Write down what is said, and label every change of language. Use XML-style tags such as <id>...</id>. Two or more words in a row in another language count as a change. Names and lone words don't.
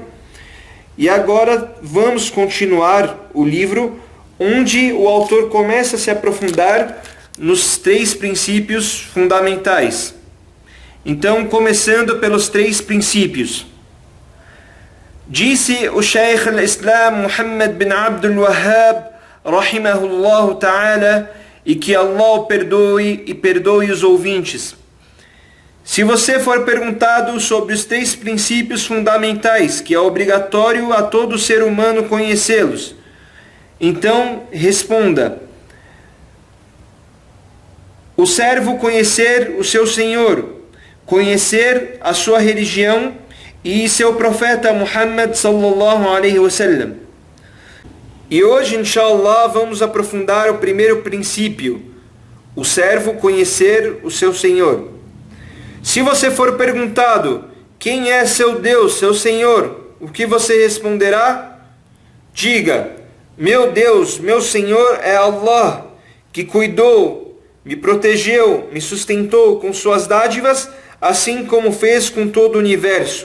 <pt>E agora vamos continuar o livro, onde o autor começa a se aprofundar nos 3 princípios fundamentais. Então, começando pelos 3 princípios. Disse o Shaykh al-Islam Muhammad bin Abdul Wahhab,</pt> <ar>رحمه الله تعالى,</ar> <pt>e que Allah o perdoe e perdoe os ouvintes. Se você for perguntado sobre os 3 princípios fundamentais, que é obrigatório a todo ser humano conhecê-los, então responda: o servo conhecer o seu Senhor, conhecer a sua religião e seu profeta Muhammad</pt> <ar>صلى الله عليه وسلم.</ar> <pt>E hoje,</pt> <ar>إن شاء الله,</ar> <pt>vamos aprofundar o primeiro princípio: o servo conhecer o seu Senhor. Se você for perguntado quem é seu Deus, seu Senhor, o que você responderá? Diga: meu Deus, meu Senhor é Allah, que cuidou, me protegeu, me sustentou com suas dádivas, assim como fez com todo o universo.</pt>